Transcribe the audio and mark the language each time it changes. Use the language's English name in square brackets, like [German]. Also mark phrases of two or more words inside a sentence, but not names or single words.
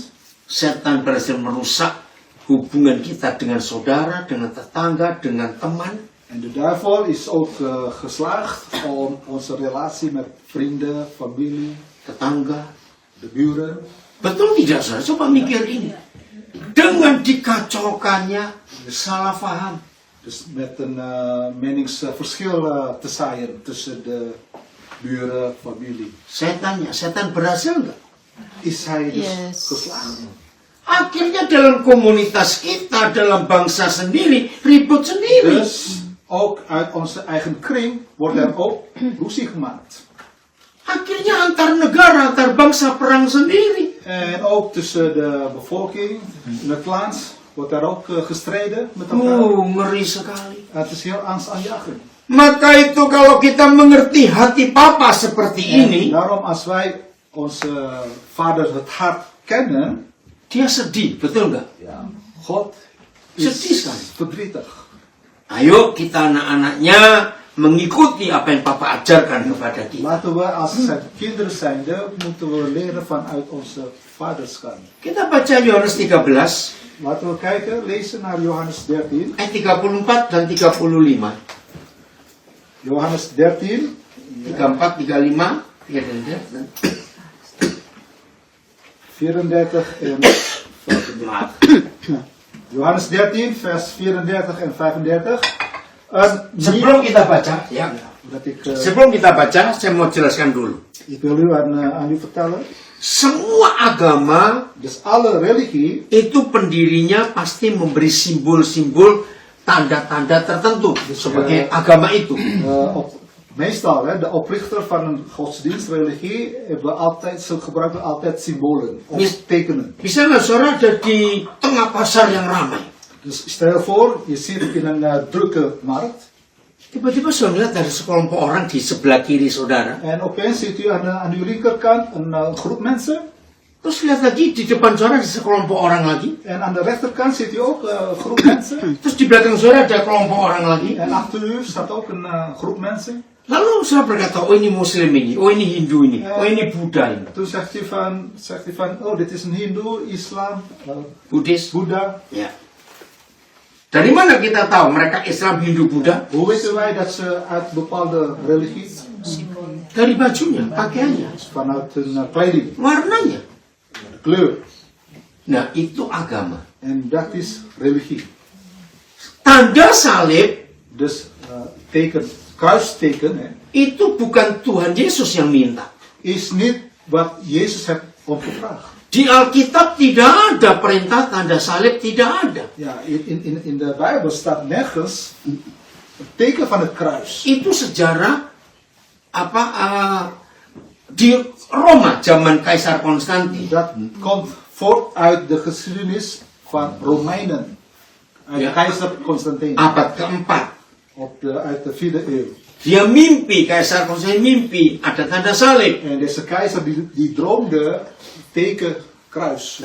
[Indonesian] setan berhasil merusak hubungan kita dengan saudara, dengan tetangga, dengan teman. [Dutch] en de duivel is ook geslaagd om onze relatie met vrienden, familie, [Indonesian] Tetangga. [Dutch] de buren. [Indonesian] Betul tidak, saudara? Coba mikir ini. Dengan dikacaukannya, salah paham. [Dutch] Dus met een meningsverschil te zaaien tussen de buren, familie. [Indonesian] Saya tanya, setan berhasil nggak? [Dutch] Is hij dus Yes. geslaagd? [Indonesian] Akhirnya dalam komunitas kita, dalam bangsa sendiri, ribut sendiri. [Dutch] Dus ook uit onze eigen kring wordt er ook ruzie gemaakt. [Indonesian] Akhirnya antar negara, antar bangsa perang sendiri. [Dutch] En ook tussen de bevolking, in het land, wordt daar ook gestreden met elkaar. [Indonesian] Ngeri sekali. [Dutch] Het is heel angstaanjagend. [Indonesian] Maka itu kalau kita mengerti hati Papa seperti ini, [Dutch] En daarom als wij onze vader het hart kennen, [Indonesian] dia sedih, betul nggak? [Dutch] God [Indonesian] Sedih [Dutch] is [Indonesian] sekali. [Dutch] verdrietig. [Indonesian] Ayo kita anak-anaknya mengikuti apa yang Papa ajarkan kepada kita. [Dutch] Laten we als zijn kinderen zijnde, moeten we leren vanuit onze vaderskant. [Indonesian] Kita baca Yohanes 13, [Dutch] Laten we kijken, lezen naar Johannes 13. [Indonesian] ayat 34 dan 35. [Dutch] Johannes 13, 34, 35, 34. 34 en 35. Johannes 13, vers 34 en 35. [Indonesian] Sebelum kita baca, ya. [Dutch] Dat [Indonesian] Sebelum kita baca, saya mau jelaskan dulu. [Dutch] ik wil u aan u vertellen. [Indonesian] Semua agama [Dutch] Dus alle religie [Indonesian] itu pendirinya pasti memberi simbol-simbol tanda-tanda tertentu sebagai agama itu. [Dutch] op meestal, hè, de oprichter van een godsdienstreligie, ze gebruiken altijd symbolen of tekenen. [Indonesian] Misalnya saudara ada di tengah pasar yang ramai. [Dutch] Dus stel je voor, je zit in een drukke markt. [Indonesian] Tiba-tiba saudara melihat dari sekelompok orang di sebelah kiri saudara. [Dutch] En opeens ziet u aan uw linkerkant een groep mensen. [Indonesian] Terus lihat lagi di depan saudara ada sekelompok orang lagi. [Dutch] En aan de rechterkant ziet u ook een groep mensen. [Indonesian] Terus di belakang saudara ada kelompok orang lagi. [Dutch] En achter u staat ook een groep mensen. [Indonesian] Lalu saudara berkata, oh ini Muslim ini, oh ini Hindu ini, oh ini Buddha ini. [Dutch] Toen zegt hij van, oh dit is een Hindoe, Islam, Buddhis. Boeddha. [Indonesian] Ya. Dari mana kita tahu mereka Islam, Hindu, Buddha? [Dutch] Hoe weten wij dat ze uit bepaalde religie? [Indonesian] Dari bajunya, pakaiannya, [Dutch] Vanuit hun kleding, [Indonesian] warnanya. [Dutch] de kleur. [Indonesian] Nah, itu agama. [Dutch] En dat is religie. [Indonesian] Tanda salib [Dutch] Dus teken, kruisteken, hè, [Indonesian] itu bukan Tuhan Yesus yang minta. [Dutch] is niet wat Jezus heeft om gevraagd. [Indonesian] Di Alkitab tidak ada perintah tanda salib, tidak ada. [Dutch] Ja, in de Bijbel staat nergens een teken van het kruis. [Indonesian] Itu sejarah di Roma zaman Kaisar Konstantin. [Dutch] Dat komt voort uit de geschiedenis van Romeinen. Uit Ja. keizer Constantijn. [Indonesian] Abad keempat. [Dutch] Uit de 4e eeuw. [Indonesian] Dia mimpi, Kaisar Konstantin mimpi ada tanda salib. [Dutch] En deze keizer die droomde teken kruis.